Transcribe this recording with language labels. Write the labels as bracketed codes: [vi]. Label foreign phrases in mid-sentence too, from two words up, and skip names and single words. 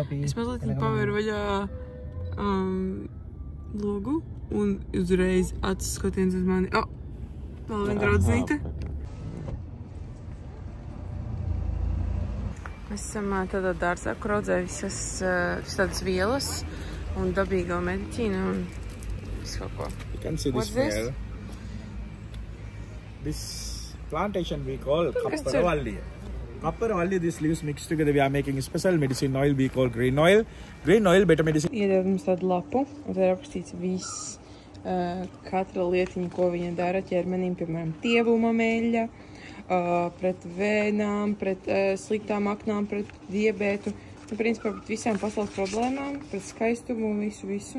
[lv] Es mazliet pavēru vaļā logu un uzreiz acis skatiens uz mani. Vēl viena draudznīte. Mēs esam tādā dārzā, kur audzē visas tādas vielas un dabīgo medicīnu un visu kaut ko. [en] You can see this smell. This plantation we call Kaparavalli. Kaparavalli, these leaves mixed together, we are making a special medicine oil we call grain oil. Grain oil, better medicine. [lv] Iedod mums tādu lapu, un tā ir aprakstīts viss, katra lietiņa, ko viņa dara ķermenim, piemēram, tievuma meļa, pret vēnām, pret sliktām aknām, pret diabētu, un principā pret visām pasaules problēmām, pret skaistumu un visu.